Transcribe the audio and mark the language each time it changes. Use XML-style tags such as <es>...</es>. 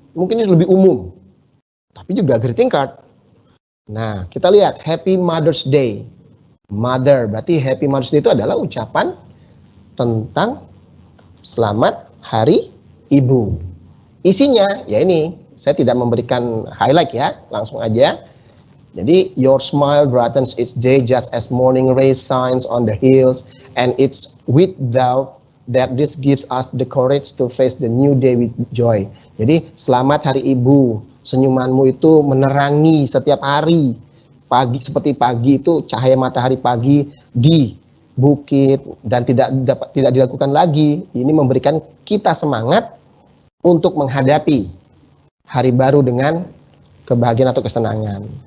<id>Mungkin ini lebih umum, tapi juga greeting card. Nah, kita lihat Happy Mother's Day. Mother, berarti Happy Mother's Day itu adalah ucapan tentang selamat Hari Ibu. Isinya, ya ini, saya tidak memberikan highlight ya, langsung aja. Jadi,</id> <en>your smile brightens each day just as morning rays shines on the hills, and it's without that this gives us the courage to face the new day with joy.</en> <id>Jadi selamat Hari Ibu, senyumanmu itu menerangi setiap hari. Pagi seperti pagi itu cahaya matahari pagi di bukit dan tidak dilakukan lagi. Ini memberikan kita semangat untuk menghadapi hari baru dengan kebahagiaan atau kesenangan.</id>